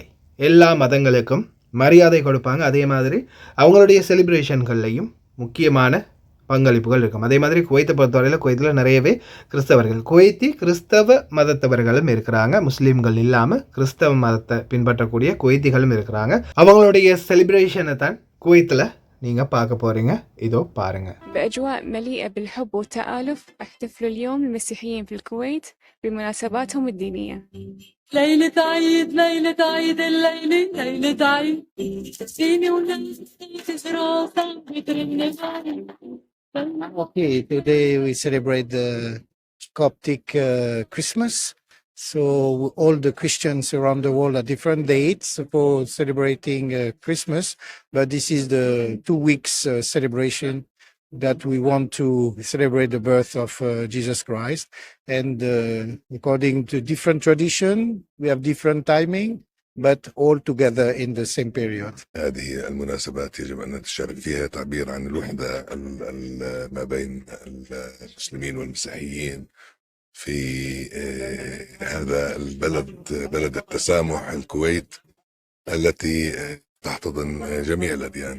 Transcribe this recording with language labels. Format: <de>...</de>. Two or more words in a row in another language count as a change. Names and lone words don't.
<ta>எல்லா மதங்களுக்கும் மரியாதை கொடுப்பாங்க. அதே மாதிரி அவங்களுடைய செலிப்ரேஷன்கள்லையும் முக்கியமான பங்களிப்புகள் இருக்கும். அதே மாதிரி குவைத்தை பொறுத்தவரையில் குவைத்தில் நிறையவே கிறிஸ்தவ மதத்தவர்களும் இருக்கிறாங்க. முஸ்லீம்கள் இல்லாமல் கிறிஸ்தவ மதத்தை பின்பற்றக்கூடிய குவைத்திகளும் இருக்கிறாங்க. அவங்களுடைய செலிப்ரேஷனை தான் குவைத்தில் நீங்கள் பார்க்க போகிறீங்க. இதோ பாருங்க.</ta> <ar>بأجواء مليئة بالحب والتآلف احتفلوا اليوم المسيحيين في الكويت بمناسباتهم الدينية. ليلة عيد ليلة عيد الليلة ليلة عيد سيني وناس تزرع بترن</ar> <en>Okay, today we celebrate the Coptic Christmas. So all the Christians around the world are different dates for celebrating Christmas, but this is the 2 weeks celebration that we want to celebrate the birth of Jesus Christ. And according to different tradition, we have different timing, but all together in the same period.</en> <ar>هذه المناسبات يجب أن نتشارك فيها تعبير عن الوحدة ما بين المسلمين والمسيحيين في هذا البلد، بلد التسامح الكويت التي تحتضن جميع الأديان.</ar>